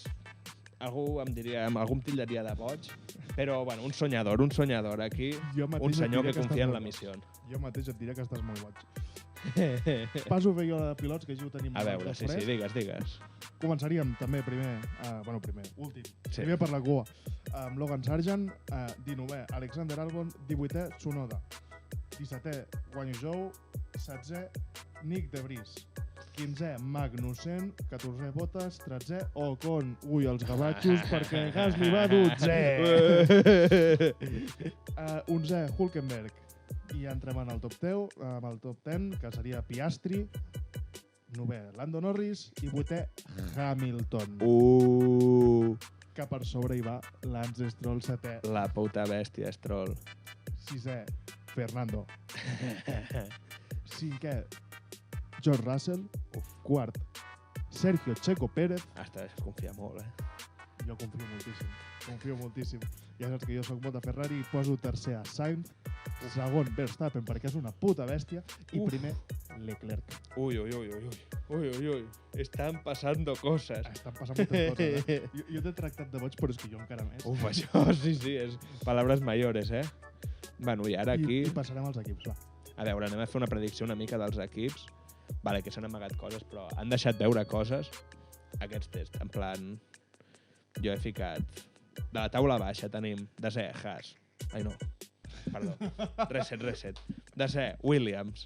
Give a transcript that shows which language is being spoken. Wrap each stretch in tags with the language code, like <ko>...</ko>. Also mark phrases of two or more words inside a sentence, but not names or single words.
<ca>Algú em tildaria de boig, però bueno, un soñador aquí, un senyor que confia en la missió. Jo mateix et diré que estàs molt boig. Passo a fer jo de pilots, que així ho tenim. A veure, sí, digues. Començaríem també últim. Sí. Primer per la cua. Amb Logan Sargent, 19è, Alexander Albon, 18è, Tsunoda. 17è, Guanyu Zhou, 16è, Nick De Vries. 15è, Magnussen, 14è, Bottas, 13è, Ocon. Ui, els gavatxos, perquè Gasly va 12è. 11è, Hülkenberg. I ja entrem en el top 10, amb el top 10, que seria Piastri, 9è, Lando Norris, i 8è, Hamilton. Que per sobre hi va Lance Stroll, 7è. La puta bèstia, Stroll. 6è, Fernando. 5è, George Russell. 4, Sergio Checo Pérez. Ostres, confia molt, Jo confio moltíssim. Ja saps que jo soc molt de Ferrari i poso tercer a Sainz. Segon, Verstappen, perquè és una puta bèstia. I primer, Leclerc.</ca> <es>Uy. Están pasando cosas.</es> <ca>Estan passant moltes coses, Jo t'he tractat de boig, però és que jo encara més. Uf, això sí, és</ca> <es>palabras mayores,</es> <ca>Bueno, i ara aquí... I passarem als equips, va. A veure, anem a fer una predicció una mica dels equips. Vale, que s'han amagat coses, però han deixat veure coses aquests tests. En plan, jo he ficat... De la taula baixa tenim desè, Haas. Ai, no. Perdó. Reset. Desè, Williams.</ca>